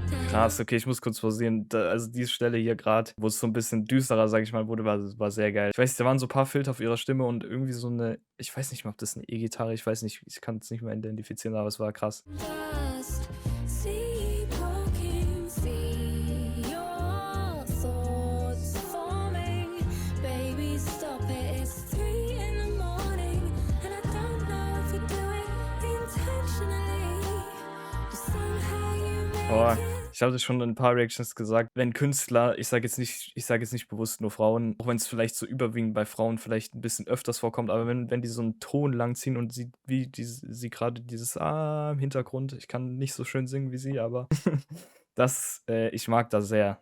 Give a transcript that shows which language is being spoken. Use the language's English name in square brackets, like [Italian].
[German] Krass, okay, ich muss kurz pausieren. Also diese Stelle hier gerade, wo es so ein bisschen düsterer, sag ich mal, wurde, war sehr geil. Ich weiß, da waren so ein paar Filter auf ihrer Stimme und irgendwie so eine, ich weiß nicht mal, ob das eine E-Gitarre, ich weiß nicht, ich kann es nicht mehr identifizieren, aber es war krass. [English] Just sleepwalking, see your thoughts forming. Baby, stop it, it's 3 in the morning, and I don't know if you do it intentionally. But somehow you [German] Boah, [English] make it. [German] ich habe das schon in ein paar Reactions gesagt, wenn Künstler, ich sage jetzt nicht bewusst nur Frauen, auch wenn es vielleicht so überwiegend bei Frauen vielleicht ein bisschen öfters vorkommt, aber wenn die so einen Ton lang ziehen und sie gerade dieses im Hintergrund, ich kann nicht so schön singen wie sie, aber ich mag das sehr.